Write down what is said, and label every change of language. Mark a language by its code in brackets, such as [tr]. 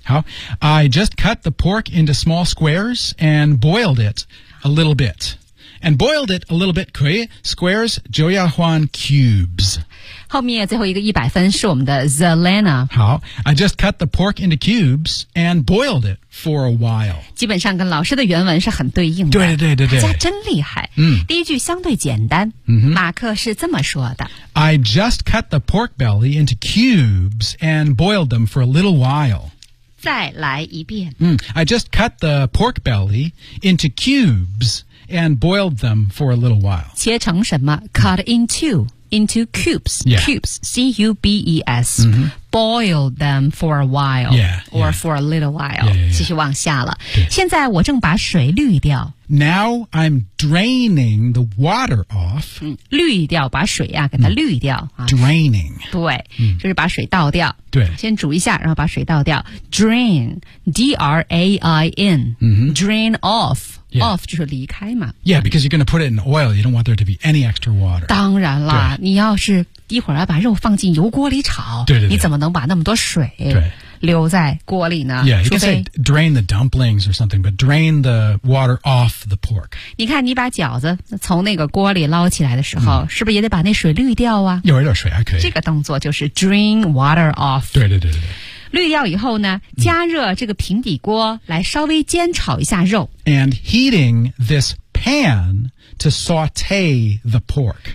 [en] 好 ,I just cut the pork into small squares and boiled it a little bit. And boiled it a little bit, 可以 ,squares, 就要换 cubes. [zh] 后面最后一个一百分是我们的 Zelena [en] 好 I just cut the pork into cubes and boiled it for a while [zh] 基本上跟老师的原文是很对应的对对对对对大家真厉害、嗯、第一句相对简单、嗯、马克是这么说的 [en] I just cut the pork belly into cubes and boiled them for a little while [zh] 再来一遍、 [en] 嗯、I just cut the pork belly into cubes and boiled them for a little while [zh] 切成什么 [en] cut intoInto cubes,、 yeah. cubes, C-U-B-E-S,、 mm-hmm. boil them for a while, yeah, or yeah. for a little while. Yeah, yeah, [zh] yeah. 继续往下了。现在我正把水滤掉。 [en] Now I'm draining the water off.、 [zh] 嗯、滤掉，把水啊给它滤掉、嗯啊。 [en] Draining. [zh] 对、嗯，就是把水倒掉。对。先煮一下，然后把水倒掉。 [en] Drain, D-R-A-I-N,、 mm-hmm. drain off. Yeah. [zh] Off 就是离开嘛。 [en] Yeah, because you're going to put it in oil. You don't want there to be any extra water. [zh] 当然啦，你要是一会儿要把肉放进油锅里炒，对对对，你怎么能把那么多水留在锅里呢？ [en] Yeah, you can say drain the dumplings or something, but drain the water off the pork. [zh] 你看你把饺子从那个锅里捞起来的时候，是不是也得把那水滤掉啊？有一点水还可以。这个动作就是 [en] drain water off. [zh] 对对对对对。滤掉以后呢加热这个平底锅来稍微煎炒一下肉 [en] And heating this pan to saute the pork